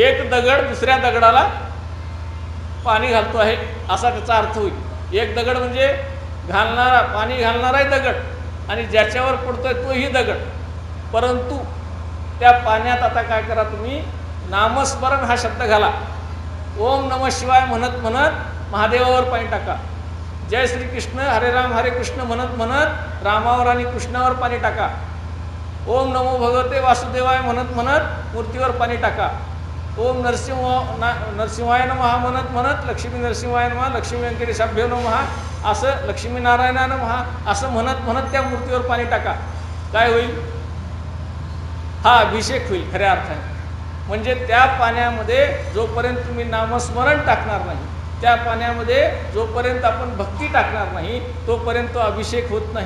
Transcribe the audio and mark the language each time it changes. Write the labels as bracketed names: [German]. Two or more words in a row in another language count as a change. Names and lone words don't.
[Marathi] एक दगड दुसऱ्या दगडाला पाणी घालतो आहे असा त्याचा अर्थ होईल. एक दगड म्हणजे पाणी घालणाराही दगड आणि ज्याच्यावर पडतोय तोही दगड. परंतु त्या पाण्यात आता काय करा, तुम्ही नामस्मरण हा शब्द घाला. [Sanskrit] ओम नमः शिवाय [Marathi] म्हणत महादेवावर पाणी टाका. [Sanskrit] जय श्री कृष्ण हरे राम हरे कृष्ण [Marathi] म्हणत रामावर आणि कृष्णावर पाणी टाका. [Sanskrit] ओम नमो भगवते वासुदेवाय [Marathi] म्हणत मूर्तीवर पाणी टाका. [Sanskrit] ओम नरसिंहाय नमः म्हणत लक्ष्मी नरसिंहाय नमः, लक्ष्मी व्यंकटेशाभ्यो नमः असं, लक्ष्मीनारायणाय नमः [Marathi] असं म्हणत त्या मूर्तीवर पाणी टाका. काय होईल? हा अभिषेक होईल खऱ्या अर्थाने. म्हणजे त्या पाण्यामध्ये जोपर्यंत तुम्ही नामस्मरण टाकणार नाही, त्या पाण्यामध्ये जोपर्यंत आपण भक्ती टाकणार नाही, तोपर्यंत तो अभिषेक होत नाही.